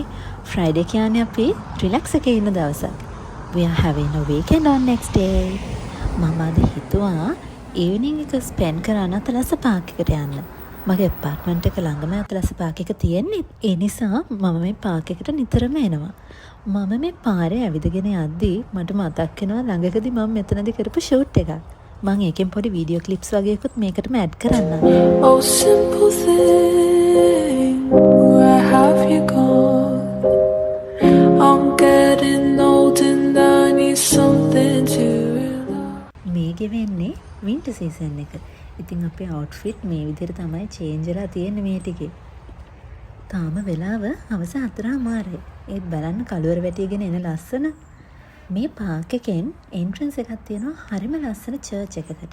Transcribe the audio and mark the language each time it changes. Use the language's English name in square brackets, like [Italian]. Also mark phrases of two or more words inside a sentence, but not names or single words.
[Sinhala] Friday කියන්නේ අපි රිලැක්ස් එකේ ඉන්න දවසක්. [English] We are having a weekend on next day. [Sinhala] මම අද හිතුවා evening එක spend කරන්න අතලස පාක් එකට යන්න. මගේ apartment එක ළඟම අතලස පාක් එක තියෙන්නේ. ඒ නිසා මම මේ පාක් එකට නිතරම එනවා. මම මේ පාරේ ඇවිදගෙන යද්දී මට මතක් වෙනවා ළඟකදී මම මෙතනදී කරපු shoot එකක්. මම ඒකෙන් පොඩි [English] video clips [Sinhala] වගේකුත් මේකටම ඇඩ් කරන්නම්. [English] Oh, simple thing, where have you gone? I'm getting old and I need something to rely. [Sinhala] මේ ගෙවෙන්නේ [English] winter season [Sinhala] එක. ඉතින් අපේ අවුට්ෆිට් මේ විදිහට තමයි චේන්ජ් වෙලා තියෙන්නේ මේ ටිකේ. තාම වෙලාව හවස 4:00. ඒත් බලන්න කළුවර වැටිගෙන එන ලස්සන මේ පාක් එකෙන් එන්ට්‍රන්ස් එකක් තියෙනවා හරිම ලස්සන චර්ච් එකකට.